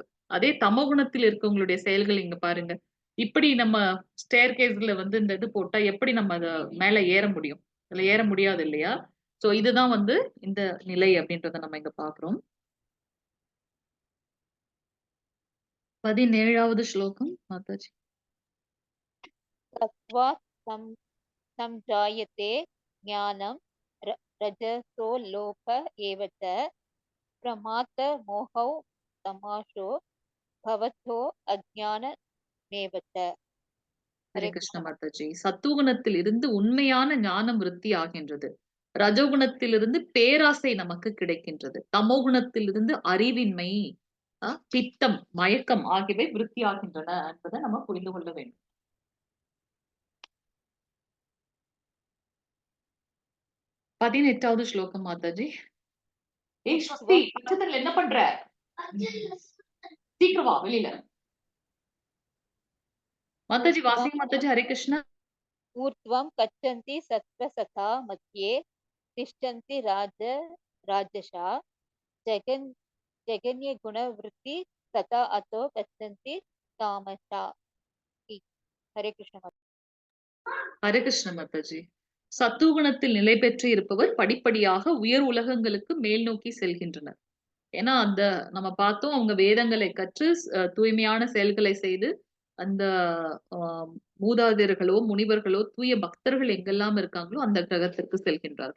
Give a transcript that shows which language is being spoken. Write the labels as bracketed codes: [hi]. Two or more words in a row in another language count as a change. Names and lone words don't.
[ta] அதே தமோகுணத்தில் இருக்கவங்களுடைய செயல்கள் இங்க பாருங்க. இப்படி நம்ம ஸ்டேர் கேஸ்ல வந்து இந்த இது போட்டா எப்படி நம்ம அத மேல ஏற முடியும்? அதுல ஏற முடியாது இல்லையா? சோ இதுதான் வந்து இந்த நிலை அப்படின்றத நம்ம இங்க பாக்குறோம். 17வது ஸ்லோகம் மாதாஜி. [sa] सत्त्वात् संजायते ज्ञानं रजसो लोभ एव च प्रमादमोहौ तमाशो भवतो अज्ञानमेव च. [ta] ஹரே கிருஷ்ண மாதாஜி. சத்துவகுணத்தில் இருந்து உண்மையான ஞானம் விருத்தி ஆகின்றது. ரஜோகுணத்திலிருந்து பேராசை நமக்கு கிடைக்கின்றது. தமோகுணத்திலிருந்து அறிவின்மை, பித்தம், மயக்கம் ஆகியவை விருத்தி ஆகின்றன என்பதை நம்ம புரிந்து கொள்ள வேண்டும். 18வது ஸ்லோகம் மாதாஜி. ஏய் ஸ்ருதி, பச்சைத்தண்ணில என்ன பண்ற? சீக்கிரம் வா வெளியில. மாதாஜி வாசிங்க மாதாஜி. ஹரே கிருஷ்ணா. [sa] ऊर्ध्वं गच्छन्ति सत्त्वसथा मध्ये तिष्ठन्ति राजसा जगन्यगुणवृत्ति तथा अतो गच्छन्ति तामसा. [hi] हरे कृष्ण माताजी. [ta] ஹரே கிருஷ்ண மாதாஜி. சத்துவகுணத்தில் நிலை பெற்று இருப்பவர் படிப்படியாக உயர் உலகங்களுக்கு மேல் நோக்கி செல்கின்றனர். ஏன்னா அந்த நம்ம பார்த்தோம், அவங்க வேதங்களை கற்று தூய்மையான செயல்களை செய்து அந்த மூதாதையர்களோ முனிவர்களோ தூய பக்தர்கள் எங்கெல்லாம் இருக்காங்களோ அந்த கிரகத்திற்கு செல்கின்றார்கள்.